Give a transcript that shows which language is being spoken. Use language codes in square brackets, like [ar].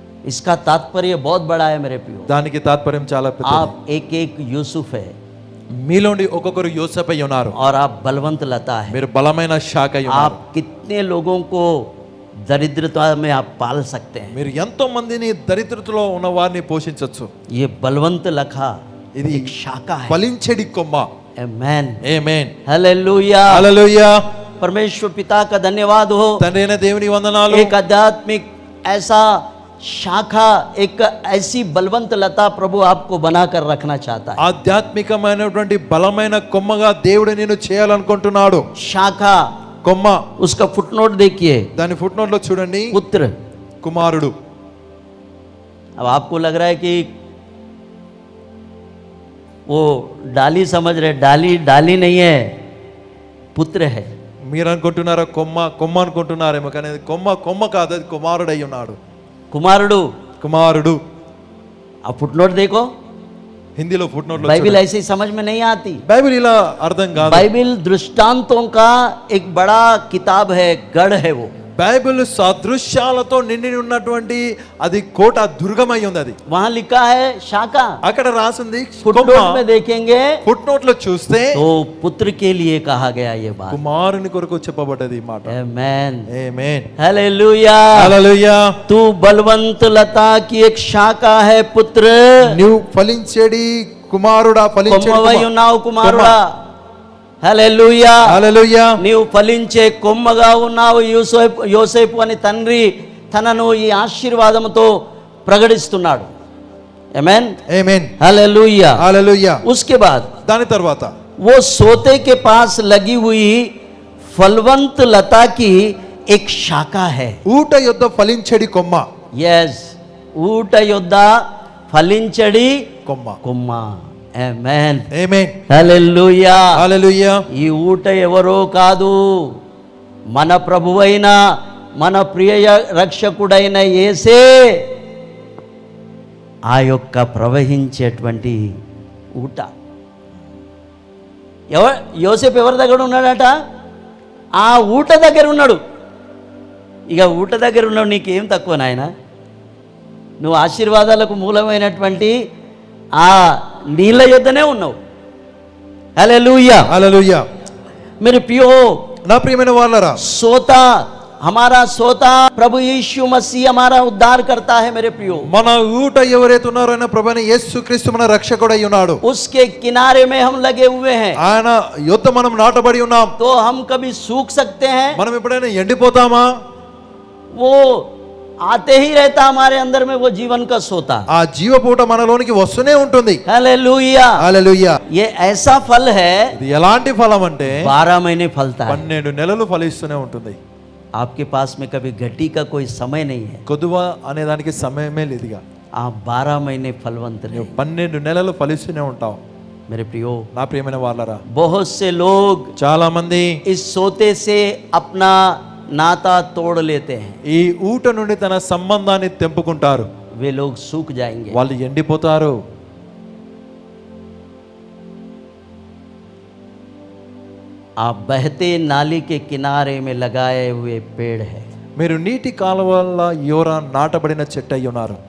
[hi] इसका तात्पर्य बहुत बड़ा है मेरे प्रियो। [te] దానికి తాత్పర్యం చాలా పెద్దది. [hi] आप एक एक यूसुफ है। [te] మీలోండి ఒక్కొక్కరు యోసేపు అయి ఉన్నారు. [hi] और आप बलवंत लता है. [te] మీరు బలమైన శాఖ అయి ఉన్నారు. [hi] आप कितने लोगों को दरिद्रता में आप पाल सकते हैं. [te] మీరు ఎంతో మందిని దరిద్రతలో ఉన్న వారిని పోషించొచ్చు. [hi] ये बलवंत लखा [te] ఇది [hi] एक शाखा है. [te] ఫలించేడి కొమ్మ. [hi] आमेन. [te] ఆమేన్. [hi] हालेलुया. [te] హల్లెలూయా. [hi] परमेश्वर पिता का धन्यवाद हो. [te] తండ్రి అయిన దేవుని వందనాలు. [hi] एक आध्यात्मिक ऐसा शाखा, एक ऐसी बलवंत लता प्रभु आपको बनाकर रखना चाहता है. [te] ఆధ్యాత్మికమైనటువంటి బలమైన కొమ్మగా దేవుడు నిన్ను చేయాలనుకుంటున్నాడు. [hi] शाखा [te] కొమ్మ. [hi] उसका फुटनोट देखिए. [te] దాని ఫుట్ నోట్ లో చూడండి. [hi] पुत्र, [te] కుమారుడు. [hi] अब आपको लग रहा है कि वो डाली समझ रहे, डाली नहीं है, पुत्र है. [te] మీరు అనుకుంటున్నారా కొమ్మ అనుకుంటున్నారేమో, కానీ అది కొమ్మ కాదు, అది కుమారుడు అయి ఉన్నాడు. [hi] कुमारुडू. अब फुटनोट देखो. [te] హిందీలో ఫుట్ నోట్ లో [hi] बाइबिल ऐसे ही समझ में नहीं आती. [te] బైబిల్ ఇలా అర్థం కాదు. [hi] बाइबिल दृष्टांतों का एक बड़ा किताब है, गढ़ है वो. [te] బైబిల్ సాదృశ్యాలతో నిండి ఉన్నటువంటి అది కోట, దుర్గమై ఉంది అది. [hi] वहां लिखा है शाखा. [te] అక్కడ రాసింది [hi] फुटनोट में देखेंगे [te] ఫుట్ నోట్ లో చూస్తే [hi] तो पुत्र के लिए कहा गया ये बात. [te] కుమారుని కొరకు చెప్పబడ్డది ఈ మాట. [hi] आमेन. [te] ఆమేన్. [hi] हालेलुया. [te] హల్లెలూయా. [hi] तू बलवंत लता की एक शाखा है पुत्र. [te] నీవు ఫలించేడి కుమారుడా, ఫలించేడి కొమ్మవై ఉన్నావు కుమారుడా. హల్లెలూయా. హల్లెలూయా. నీవు ఫలించే కొమ్మగా ఉన్నావు. యోసేపు అని తండ్రి తనను ఈ ఆశీర్వాదముతో ప్రకటిస్తున్నాడు. ఆమేన్. ఆమేన్. [hi] हालेलुया. [te] హల్లెలూయా. [hi] उसके बाद [te] దాని తర్వాత [hi] वो सोते के पास लगी हुई फलवंत लता की एक शाखा है. [te] ఊట యొద్ద ఫలించేడి కొమ్మ. यस, ఊట యొద్ద ఫలించడి కొమ్మ. కొమ్మ. ఆమేన్. ఆమేన్. హల్లెలూయా. హల్లెలూయా. ఈ ఊట ఎవరో కాదు, మన ప్రభువైన మన ప్రియ రక్షకుడైన యేసే ఆ యొక్క ప్రవహించేటువంటి ఊట. యోసేపు ఎవరి దగ్గర ఉన్నాడట? ఆ ఊట దగ్గర ఉన్నాడు. ఇక ఊట దగ్గర ఉన్నాడు, నీకేం తక్కువ నాయన? నువ్వు ఆశీర్వాదాలకు మూలమైనటువంటి ఆ నీళ్ళ యొద్దనే ఉన్నావు. హల్లెలూయా. హల్లెలూయా. [hi] मेरे प्रियो, [te] నా ప్రియమైన వాళ్ళరా, [hi] सोता हमारा सोता प्रभु यीशु मसीह हमारा उद्धार करता है. मेरे प्रियो, [te] మన ఊట ఎవరైతే ఉన్నారో ఆయన ప్రభువైన యేసుక్రీస్తు మన రక్షకుడై ఉన్నాడు. [hi] उसके किनारे में हम लगे हुए हैं. [te] ఆయన యొద్ద మనం నాటబడి ఉన్నాం. [hi] तो हम कभी सूख सकते हैं? [te] మనం ఎప్పుడైనా ఎండిపోతామా? [hi] वो आते ही रहता हमारे अंदर में, वो जीवन का सोता. [te] ఆ జీవపూట మనలోనికి వస్తూనే ఉంటుంది. [hi] हालेलुया. [te] హల్లెలూయా. [hi] ये ऐसा फल है, [te] ఇది ఎలాంటి ఫలం అంటే [hi] 12 महीने फलता है. [te] 12 నెలలు ఫలిస్తూనే ఉంటుంది. [hi] आपके पास में कभी घटी का कोई समय नहीं है. [te] కొదువ అనే దానికి సమయమే లేదుగా. [hi] आप 12 महीने फलवंत रहे. [te] 12 నెలలు ఫలిస్తూనే ఉంటావు. [hi] मेरे प्रियो, [te] నా ప్రియమైన వాళ్ళరా, [hi] बहुत से लोग [te] చాలా మంది [hi] इस सोते से अपना नाता तोड़ लेते हैं. [te] ఈ ఊట నుండి తన సంబంధాన్ని తెంపుకుంటారు. [hi] वे लोग सूख जाएंगे. [te] వాళ్ళు ఎండిపోతారు. [hi] आप बहते नाली के किनारे में लगाए हुए पेड़ है. [te] మీరు నీటి కాలువల యోర నాటబడిన చెట్టు అయి ఉన్నారు.